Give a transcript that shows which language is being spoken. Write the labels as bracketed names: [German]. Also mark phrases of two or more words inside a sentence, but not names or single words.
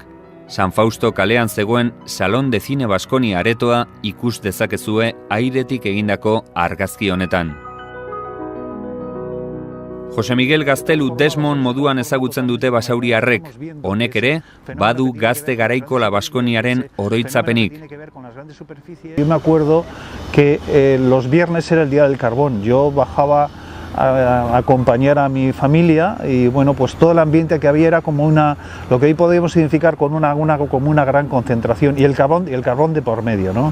[Basque] San Fausto kalean zegoen Salón de Cine Baskonia aretoa ikus dezakezue airetik egindako argazki honetan. Jose Miguel Gaztelu Desmond moduan ezagutzen dute basauriarrek, honek ere, badu gazte garaiko La Baskoniaren oroitzapenik. [Spanish] Yo me acuerdo que los viernes era el día del carbón, yo bajaba a acompañar a mi familia y bueno, pues todo el ambiente que había era como lo que hoy podemos identificar como una gran concentración y el carbón de por medio, ¿no?